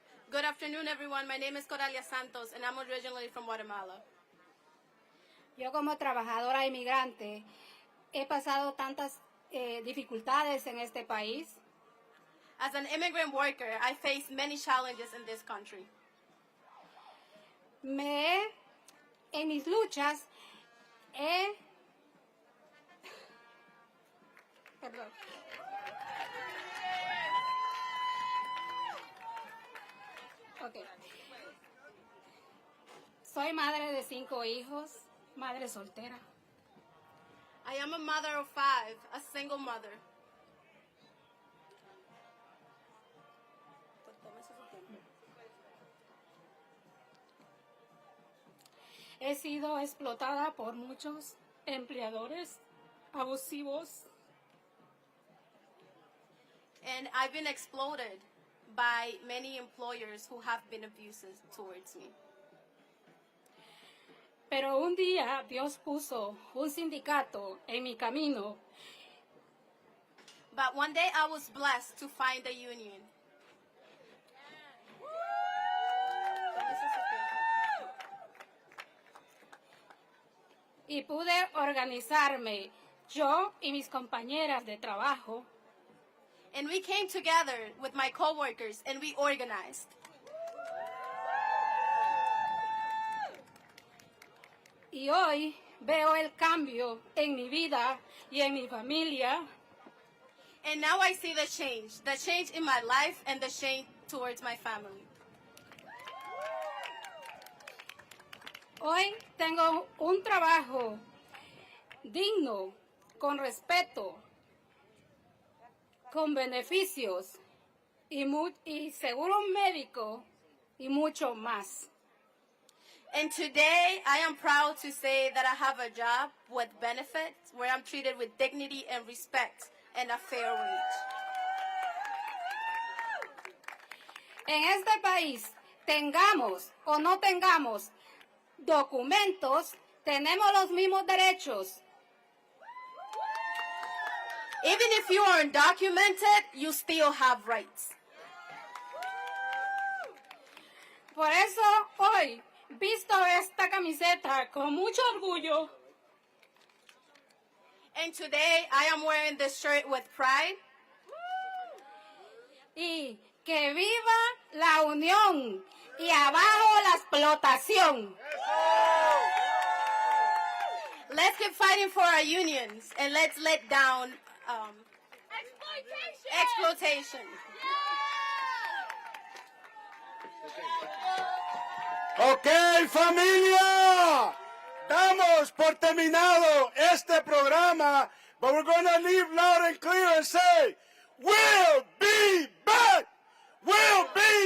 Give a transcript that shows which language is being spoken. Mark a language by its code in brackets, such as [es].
[en] Good afternoon, everyone. My name is Coralia Santos, and I'm originally from Guatemala. [es] Yo como trabajadora inmigrante he pasado tantas dificultades en este país. [en] As an immigrant worker, I face many challenges in this country. [es] En mis luchas Perdón. Okay. Soy madre de 5 hijos, madre soltera. [en] I am a mother of 5, a single mother. [es] He sido explotada por muchos empleadores abusivos. [en] And I've been exploited by many employers who have been abusive towards me. [es] Pero un día Dios puso un sindicato en mi camino. [en] But one day I was blessed to find a union. [es] Y pude organizarme, yo y mis compañeras de trabajo. [en] And we came together with my coworkers and we organized. [es] Y hoy veo el cambio en mi vida y en mi familia. [en] And now I see the change in my life and the change towards my family. [es] Hoy tengo un trabajo digno, con respeto, con beneficios y seguro médico y mucho más. [en] And today I am proud to say that I have a job with benefits where I'm treated with dignity and respect and a fair wage. [es] En este país, tengamos o no tengamos documentos, tenemos los mismos derechos. [en] Even if you are undocumented, you still have rights. [es] Por eso hoy visto esta camiseta con mucho orgullo. [en] And today I am wearing this shirt with pride. [es] Y que viva la unión y abajo la explotación. [en] Let's keep fighting for our unions and let's let down exploitation. [es] Ok, familia, damos por terminado este programa, [en] but we're going to leave loud and clear and say, we'll be back! We'll be